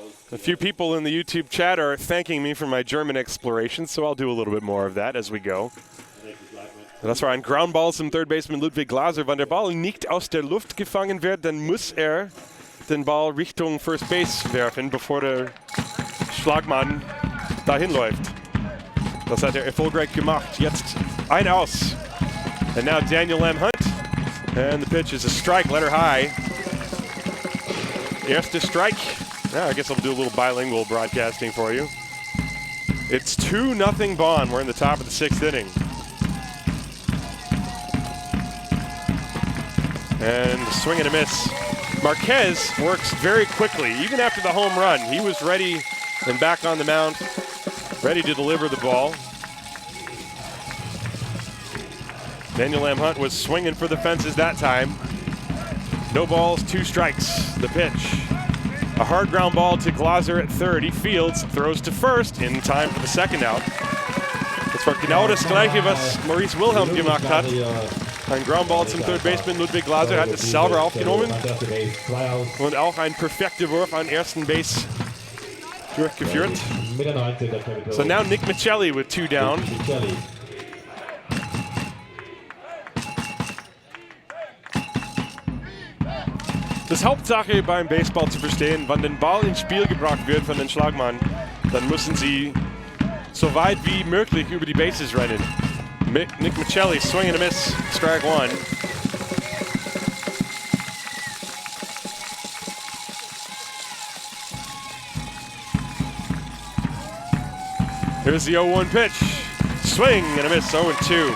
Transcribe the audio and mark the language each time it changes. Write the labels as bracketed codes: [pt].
[en] A few people in the YouTube chat are thanking me for my German exploration, so I'll do a little bit more of that as we go. [de] Das war ein Groundball zum Third Baseman Ludwig Glaser. Wenn der Ball nicht aus der Luft gefangen wird, dann muss den Ball Richtung First Base werfen, bevor der Schlagmann dahin läuft. Das hat erfolgreich gemacht. Jetzt ein Aus. [en] And now Daniel Lam Hunt. And the pitch is a strike, letter high. [de] Erste strike. [en] Now I guess I'll do a little bilingual broadcasting for you. It's 2-0 Bonn. We're in the top of the 6th inning. And swing and a miss. Marquez works very quickly. Even after the home run, he was ready and back on the mound, ready to deliver the ball. Daniel Lam Hunt was swinging for the fences that time. No balls, 2 strikes. The pitch. A hard ground ball to Glaser at third. He fields, throws to first in time for the second out. [de] Das war genau das Gleiche, was Maurice Wilhelm gemacht hat. Ein Groundball zum Third Baseman Ludwig Glaser hat es sauber aufgenommen und auch ein perfekter Wurf an ersten Base durchgeführt. [en] So now Nick Michelli with 2 down. [de] Das Hauptsache beim Baseball zu verstehen, wann den Ball ins Spiel gebracht wird von den Schlagmann, dann müssen sie so weit wie möglich über die Bases rennen. [en] Nick Michelli, swing and a miss, strike one. Here's the 0-1 pitch. Swing and a miss, 0-2.